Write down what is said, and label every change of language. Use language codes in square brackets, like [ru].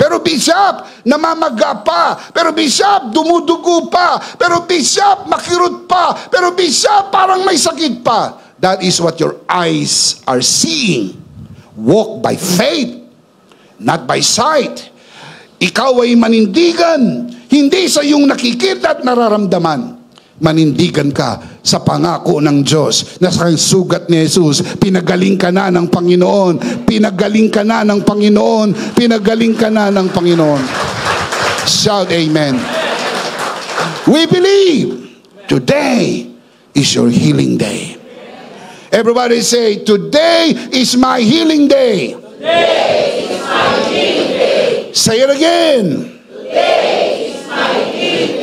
[tl] Pero Bishop, namamaga pa. Pero Bishop, dumudugo pa. Pero Bishop, makirot pa. Pero Bishop, parang may sakit pa. [en] That is what your eyes are seeing. Walk by faith, not by sight. [tl] Ikaw ay manindigan, hindi sa iyong nakikita at nararamdaman. Manindigan ka sa pangako ng Diyos na sa sugat ni Jesus, pinagaling ka na ng Panginoon, pinagaling ka na ng Panginoon, pinagaling ka na ng Panginoon. [en] Shout amen. We believe today is your healing day. Everybody say, today is my healing day. Today is my healing day. Say it again. Today is my healing day.